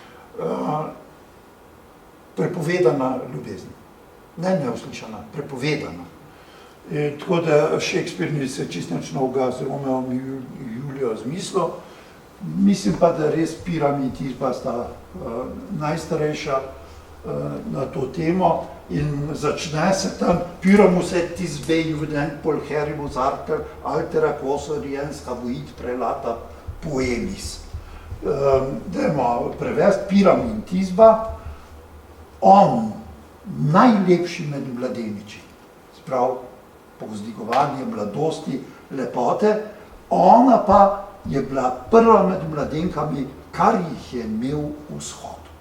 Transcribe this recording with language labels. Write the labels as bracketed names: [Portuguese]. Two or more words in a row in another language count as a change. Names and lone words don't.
[Slovenian] Prepovedana ljubezen, ne neuslišana, prepovedana. Tako da Shakespeare ni se čisto nič novega z Romeom in Julijo zmislil. Mislim pa, da res Piram in Tisba sta najstarejša na to temo in začne se tam [Latin] Pyramus et Tisbe juvenen polherimus altera quos oriens habuit prelata poemis. [Slovenian] Dajmo prevesti Piram in Tisba, on najlepši med mladeniči, sprav povzdigovanje mladosti, lepote, ona pa je bila prva med mladenkami, kar jih je imel vzhod.